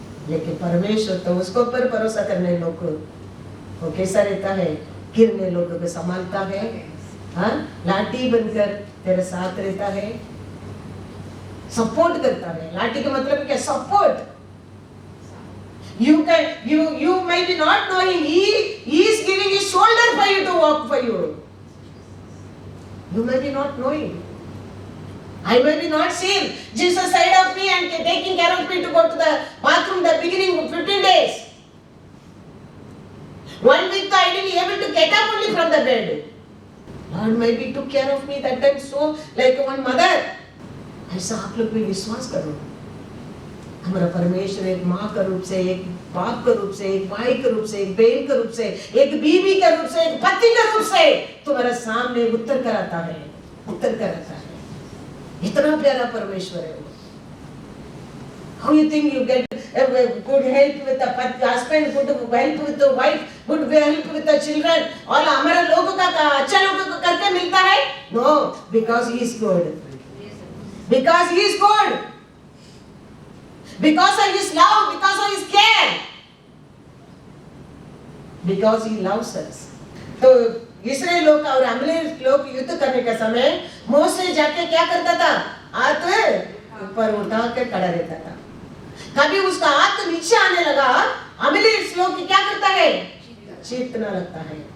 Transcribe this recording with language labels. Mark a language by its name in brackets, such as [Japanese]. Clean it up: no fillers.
[Hindi] लेकिन परमेश्वर तो उसको ऊपर भरोसा करने लोग वो कैसा रहता है? गिरने लोगों को संभालता है, हाँ, लाठी बनकर तेरे साथ रहता है, सपोर्ट करता है। लाठी का मतलब क्या? Support. [English] You may be not knowing, he is giving his shoulder for you to walk for you. You may be not knowing. I may be not seen. Jesus side of me and taking care of me to go to the bathroom the beginning of 15 days. 1 week I didn't be able to get up only from the bed. Lord maybe took care of me that time so like one mother. [Hindi] ऐसा आप लोग भी विश्वास करो। हमारा परमेश्वर एक माँ का रूप से, एक बाप का रूप से, एक भाई का रूप से, एक बहन का रूप से, एक बीवी का रूप से, एक पति का रूप से तुम्हारे सामने उत्तर कराता है, उत्तर कराता है। इतना प्यारा परमेश्वर है वो। [English] How you think you get good help with the husband, good help with the wife, good help with the children? [Hindi] और हमारे लोगों का अच्छा लोगों को करके मिलता है? [English] No, because he is good. Because he is good. Because of his love, because of his care. Because he loves us. [Hindi] तो इसराइल लोग और अमलेक लोग युद्ध करने का समय मोसे जाके क्या करता था? हाथ ऊपर उठा के खड़ा रहता था। कभी उसका हाथ नीचे आने लगा, अमलेक लोग क्या करता है? चीतना लगता है।